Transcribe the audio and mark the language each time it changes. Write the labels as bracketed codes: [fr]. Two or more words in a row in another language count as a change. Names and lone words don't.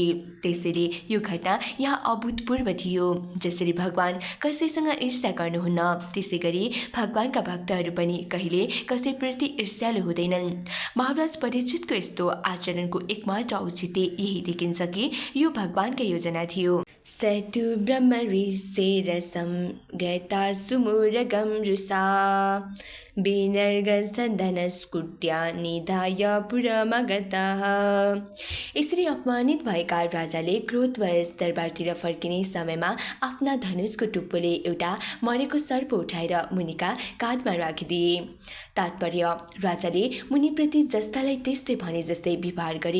[ne] त्यसैले यो घटना यहाँ अभूतपूर्व थियो। जसरी भगवान कसैसँग ईर्ष्या गर्नुहुन्न, त्यसै गरी भगवानका भक्तहरू पनि कहिले कसैप्रति ईर्ष्यालु हुँदैनन्। महाराज परीक्षितको यस्तो आचरणको एकमात्र औचित्य यही देखिन्छ कि यो भगवानका योजना थियो। [sa] सतु ब्रह्म ऋषिरसं गता सुमुरगं रुषा विनर्गसधनस्कुट्या निधाय पुरमगतः। [ne] यसरी अपमानित भएका राजाले क्रोधवश दरबारतिर फर्किने समयमा आफ्ना धनुषको टुप्पोले एउटा मरेको सर्प उठाएर मुनिका काँधमा राखिदिए। तात्पर्य, राजाले मुनिप्रति जस्तालाई त्यस्तै भने जस्तै व्यवहार गरे।